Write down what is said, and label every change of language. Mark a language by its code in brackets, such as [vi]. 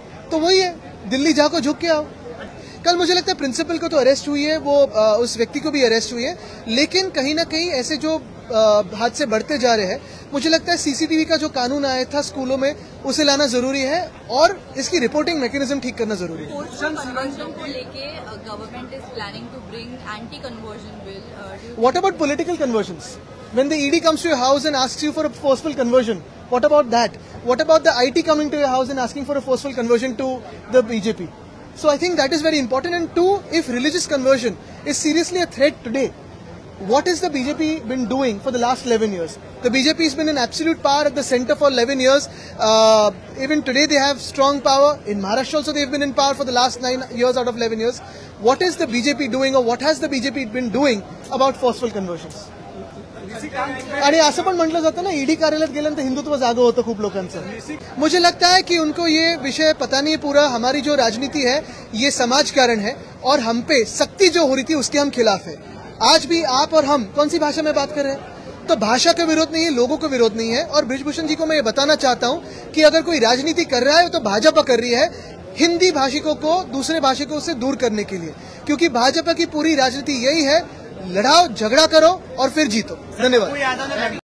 [hi] तो वही है, दिल्ली जाको झुक के आओ। कल मुझे लगता है प्रिंसिपल को तो अरेस्ट हुई है, वो उस व्यक्ति को भी अरेस्ट हुई है, लेकिन कहीं ना कहीं ऐसे जो हादसे बढ़ते जा रहे हैं, मुझे लगता है सीसीटीवी का जो कानून आया था स्कूलों में, उसे लाना जरूरी है और इसकी रिपोर्टिंग मैकेनिज्म ठीक करना जरूरी है। [en] conversion [hi] को लेके [en] Government is planning to bring anti conversion bill. What about political conversions? When the ED comes to your house and asks you for a forceful conversion, what about that? What about the IT coming to your house and asking for a forceful conversion to the BJP? So I think that is very important. And two, if religious conversion is seriously a threat today, what has the BJP been doing for the last 11 years? The BJP has been in absolute power at the center for 11 years. Even today they have strong power. In Maharashtra also they have been in power for the last 9 years out of 11 years. What is the BJP doing, or what has the BJP been doing about forceful conversions? [mr] आणि असं पण म्हटलं जातं ना, ED कार्यालयात गेल्यानंतर हिंदुत्व जागं होतं खूप लोकांचं। [hi] मुझे लगता है कि उनको ये विषय पता नहीं पूरा। हमारी जो राजनीति है ये समाज कारण है और हम पे सख्ती जो हो रही थी उसके हम खिलाफ है। आज भी आप और हम कौन सी भाषा में बात कर रहे हैं? तो भाषा का विरोध नहीं है, लोगों का विरोध नहीं है। और बृजभूषण जी को मैं ये बताना चाहता हूं कि अगर कोई राजनीति कर रहा है तो भाजपा कर रही है हिंदी भाषिकों को दूसरे भाषिकों से दूर करने के लिए, क्योंकि भाजपा की पूरी राजनीति यही है, लड़ाओ, झगड़ा करो और फिर जीतो। धन्यवाद।